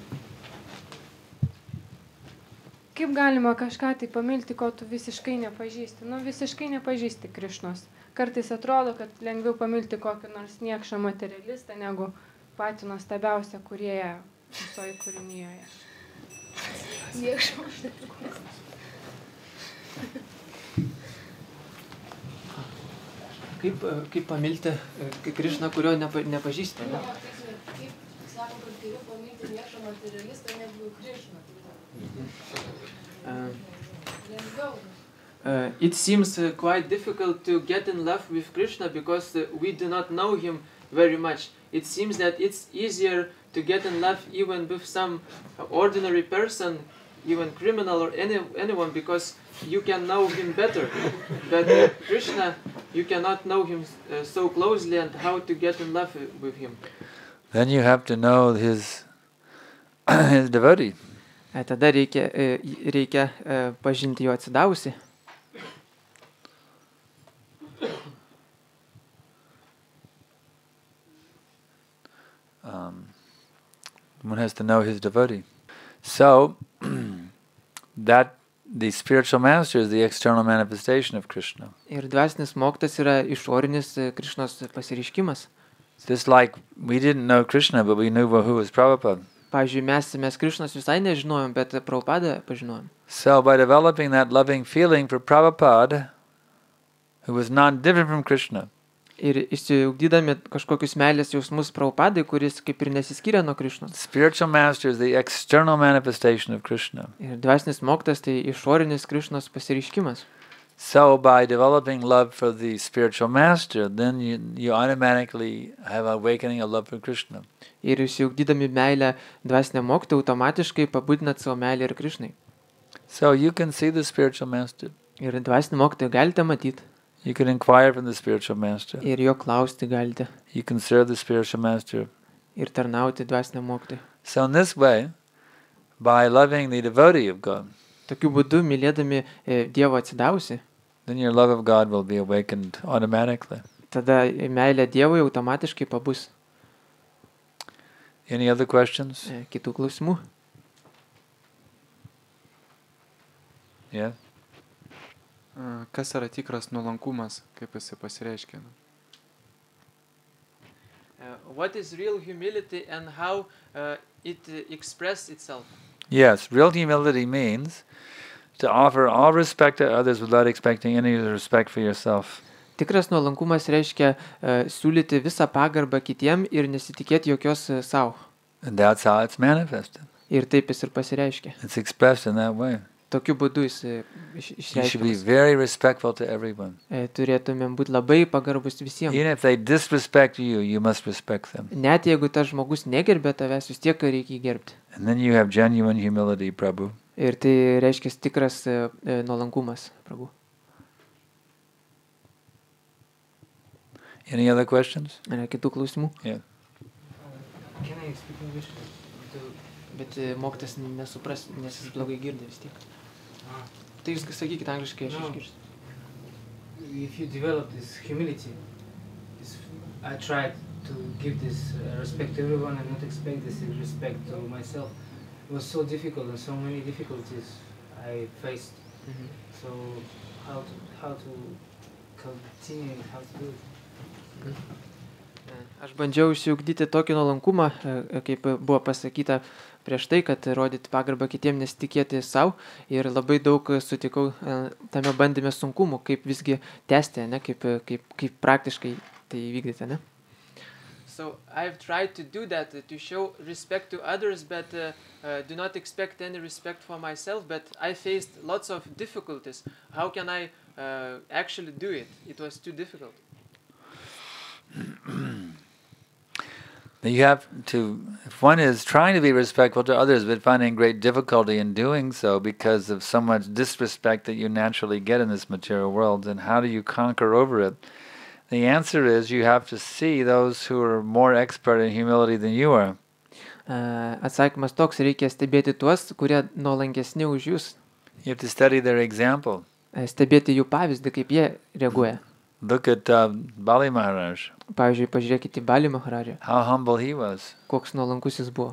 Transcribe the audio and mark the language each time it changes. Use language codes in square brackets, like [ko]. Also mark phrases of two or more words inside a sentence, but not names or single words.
[lt] Kaip galima kažką tai pamilti, ko tu visiškai nepažįsti? Visiškai nepažįsti Krišnos. Kartais atrodo, kad lengviau pamilti kokį nors niekšą materialistą, negu patį nuostabiausią kūrėją visoje kūrinyje. Niekšą materialistą. Kaip pamilti Krišną, kurio nepažįsti? Ne? Kaip sako, kad geriau pamilti niekšą materialistą negu Krišną. [en] It seems quite difficult to get in love with Krishna because we do not know him very much. It seems that it's easier to get in love even with some ordinary person, even criminal or anyone, because you can know him better. But Krishna, you cannot know him so closely, and how to get in love with him. Then you have to know his devotee. [lt] Tada reikia pažinti jo atsidavusi. [en] One has to know his devotee. So, that the spiritual master is the external manifestation of Krishna. [lt] Ir dvasinis mokytojas yra išorinis Krišnos pasireiškimas. [en] Just like we didn't know Krishna, but we knew who was Prabhupada. [lt] Pavyzdžiui, mes Krišnos visai nežinojom, bet Prabhupadą pažinojom. [en] So by developing that loving feeling for Prabhupada, who was non-different from Krishna, [lt] Ir išsiugdydami kažkokius meilės jausmus Prabhupadai, kuris kaip ir nesiskiria nuo Krišnos. [en] spiritual master is the external manifestation of Krishna. [lt] Ir dvasinis mokytojas tai išorinis Krišnos pasireiškimas. [en] So by developing love for the spiritual master, then you automatically have awakening of love for Krishna. [lt] Ir išsiugdydami meilę dvasiniam mokytojui, automatiškai pabudinat savo meilę ir Krišnai. [en] So you can see the spiritual master. [lt] Ir dvasinį mokytoją galite matyti. [en] You can inquire from the spiritual master. [lt] Ir jo klausti galite. [en] You can serve the spiritual master. [lt] Ir tarnauti dvasiniam mokytojui. [en] So in this way, by loving the devotee of God, [lt] Tokiu būdu, mylėdami Dievo atsidavusi, [en] then your love of God will be awakened automatically. [lt] tada meilė Dievui automatiškai pabus. [en] Any other questions? [lt] Kitų klausimų? [en] Yeah? [lt] Kas yra tikras nuolankumas, kaip jisai pasireiškia? [en] What is real humility and how it expresses itself? Yes, real humility means to offer all respect to others without expecting any respect for yourself. [lt] Tikras nuolankumas reiškia siūlyti visą pagarbą kitiem ir nesitikėti jokios savo. [en] And that's how it's manifested. [lt] Ir taip jis ir pasireiškia. [en] It's expressed in that way. [lt] Tokiu būdu jis [en] You should be [lt] išreiškiamas. [en] very respectful to everyone. [lt] Turėtumėm būti labai pagarbus visiems. [en] Even if they disrespect you, you must respect them. [lt] Net jeigu tas žmogus negerbė tavęs, vis tiek reikia gerbti. [en] And then you have genuine humility, Prabhu. [lt] Ir tai reiškia tikras nuolankumas, Prabhu. [en] Any other questions? [lt] Yra kitų klausimų? [en] Yeah. Can I speak English? [lt] Bet mokytas nesupras, nes jis blogai girdi vis tiek. Tai jūs sakykit angliškai, aš išgirstu. [en] If you develop this humility, I tried to give this respect to everyone and not expect this respect to myself. It was so difficult and so many difficulties I faced So how to continue, how to do it. [lt] Aš bandžiau išsiugdyti tokį nuolankumą, kaip buvo pasakyta prieš tai, kad rodyti pagarbą kitiem, nesitikėti savo, ir labai daug sutikau tame bandyme sunkumų, kaip visgi tęsti, ne, kaip praktiškai tai įvykdyti, ne? [en] So I've tried to do that, to show respect to others, but do not expect any respect for myself, but I faced lots of difficulties. How can I actually do it? It was too difficult. You have to, if one is trying to be respectful to others but finding great difficulty in doing so because of so much disrespect that you naturally get in this material world, then how do you conquer over it? The answer is you have to see those who are more expert in humility than you are. [lt] Atsakymas toks, reikia stebėti tuos, kurie nuolankesni už jūs. [en] You have to study their example. [lt] Stebėti jų pavyzdį, kaip jie reaguoja. [en] Look at Bali Maharaj. [lt] Pavyzdžiui, pažiūrėkite į Bali Maharają. [en] How humble he was. [lt] Koks nuolankus jis buvo.